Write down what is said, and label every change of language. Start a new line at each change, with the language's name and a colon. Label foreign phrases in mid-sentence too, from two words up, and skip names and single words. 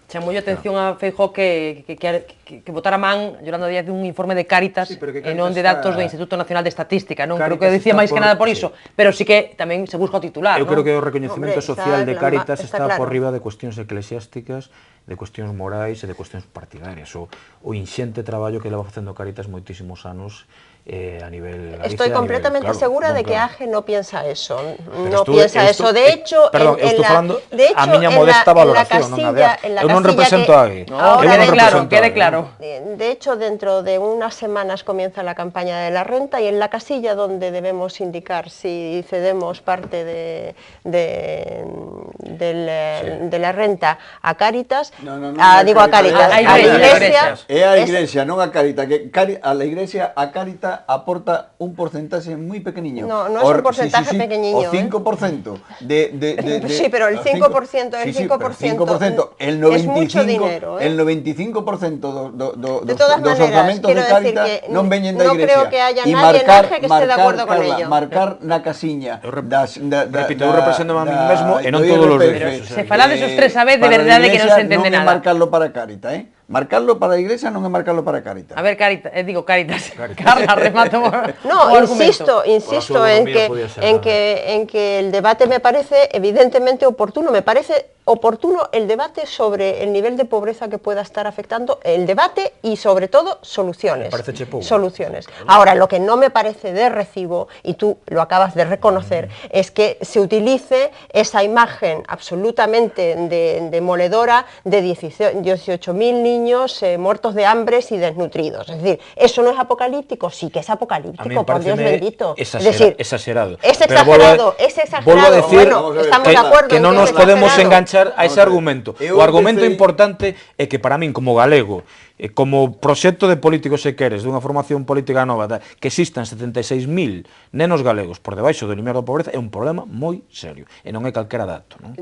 Galician: Chamoulle atención a Feijóo que votara man, Yolanda Díaz, un informe de Cáritas e non de datos do Instituto Nacional de Estadística, non? Creo que decía máis que nada por iso, pero sí que tamén se busca o titular, non? Eu creo que o recoñecemento social de Cáritas está por riba de cuestións eclesiásticas, de cuestións morais e de cuestións partidarias. O inxente traballo que leva facendo Cáritas moitísimos anos a nivel Galicia.
Spanish: Estoy completamente segura de que AGE no piensa eso. No piensa eso. De hecho, perdón,
Galician: estou falando a miña modesta valoración, non a de AGE. Eu non represento a AGE. Quede claro.
Spanish: De hecho, dentro de unas semanas comienza la campaña de la renta y en la casilla donde debemos indicar si cedemos parte de la renta a Cáritas, digo a Cáritas, a la Iglesia.
Galician: É a Iglesia, non a Cáritas.
Spanish: A la Iglesia, a Cáritas aporta un porcentaje muy pequeñiño. No es un porcentaje pequeñiño.
Galician: O 5%.
Spanish: Sí, pero el 5%, el 95%, es mucho dinero. El 95% de todas maneras, quiero decir que
Galician: non veñen da Iglesia.
Spanish: No creo que haya nadie en AGE que esté de acuerdo con ello.
Galician: Marcar na casiña. Repito, eu represento a mí mesmo e non todos os derechos. Se falades os tres a vez, de verdade que non se entende nada. Non é marcarlo para Cáritas, Marcarlo para a Iglesia non é marcarlo para Cáritas. A ver, Cáritas. Carla, remato.
Spanish: No, insisto en que el debate me parece evidentemente oportuno. Me parece oportuno el debate sobre el nivel de pobreza que pueda estar afectando, el debate y sobre todo soluciones. Soluciones. Ahora, lo que no me parece de recibo, y tú lo acabas de reconocer, es que se utilice esa imagen absolutamente demoledora de 18.000 niños muertos de hambre y desnutridos. Es decir, ¿eso no es apocalíptico? Sí que es apocalíptico, por Dios bendito. Es decir, exagerado. Es exagerado, es exagerado. Vuelvo a decir bueno, estamos de acuerdo
Galician: que non nos podemos enganchar a ese argumento. O argumento empecé... importante é que para min, como galego, como proxecto de político, se queres, dunha formación política nova, que existan 76.000 nenos galegos por debaixo do limiar da pobreza, é un problema moi serio. E non é calquera dato. Non?